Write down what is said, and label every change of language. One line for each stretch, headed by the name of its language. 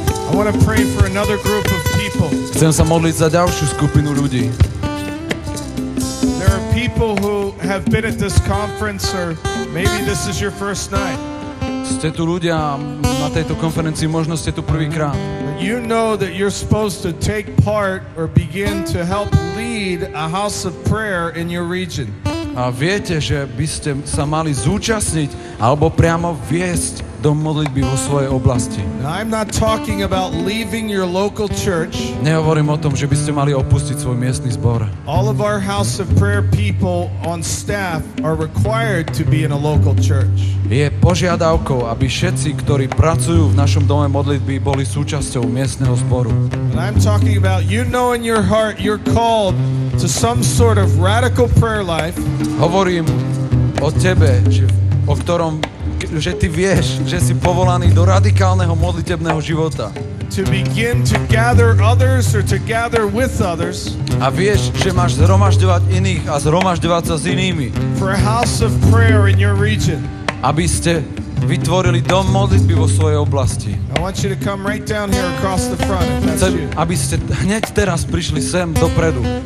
English: I want to pray for another group of people.
Slovak: Chcem sa modliť za ďalšiu skupinu ľudí.
English: There are people who have been at this conference, or maybe this is your first night.
Slovak: Ste tu ľudia na tejto konferencii, možno ste tu prvýkrát.
English: You know that you're supposed to take part or begin to help lead a house of prayer in your region.
Slovak: A viete, že by ste sa mali zúčastniť alebo priamo viesť do modlitby vo svojej oblasti.
English: Now, I'm not talking about leaving your local church.
Slovak: Nehovorím o tom, že by ste mali opustiť svoj miestny zbor.
English: All of our house of prayer people on staff are required to be in a local church.
Slovak: Je požiadavkou, aby všetci, ktorí pracujú v našom dome modlitby, boli súčasťou miestneho zboru.
English: And I'm talking about you know in your heart you're called to some sort of radical prayer life.
Slovak: Hovorím o tebe, o ktorom že ty vieš, že si povolaný do radikálneho modlitebného života.
English: To begin to gather others or to gather with others
Slovak: A vieš, že máš zhromažďovať iných a zhromažďovať sa s inými.
English: for a house of prayer in your region.
Slovak: Aby ste vytvorili dom modlitby vo svojej oblasti.
English: I want you to come right down here across the front if that's
Slovak: Chcem,
English: you.
Slovak: aby ste hneď teraz prišli sem dopredu.